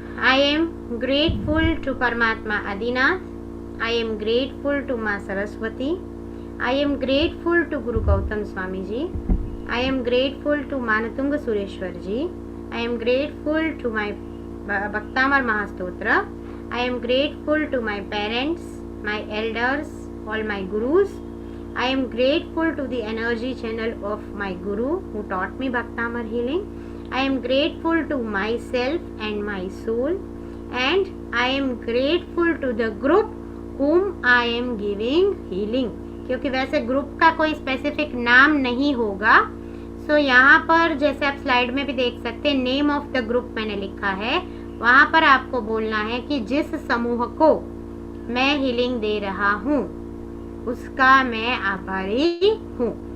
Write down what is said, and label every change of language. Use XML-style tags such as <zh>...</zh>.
<en>I am grateful to परमात्मा Adinath, I am grateful to माँ Saraswati, I am grateful to Guru Gautam Swami ji, I am grateful to Manatung Sureshwar ji, I am grateful to my Bhaktamar Mahastotra, I am grateful to my parents, my elders, all my gurus, I am grateful to the energy channel of my Guru who taught me Bhaktamar healing. I am grateful to myself and my soul, and I am grateful to the group whom I am giving healing.</en> <hi>क्योंकि वैसे group का कोई specific नाम नहीं होगा, सो यहाँ पर जैसे आप स्लाइड में भी देख सकते हैं</hi> <en>name of the group</en> <hi>मैंने लिखा है, वहाँ पर आपको बोलना है कि जिस समूह को मैं हीलिंग दे रहा हूँ उसका मैं आभारी हूँ.</hi>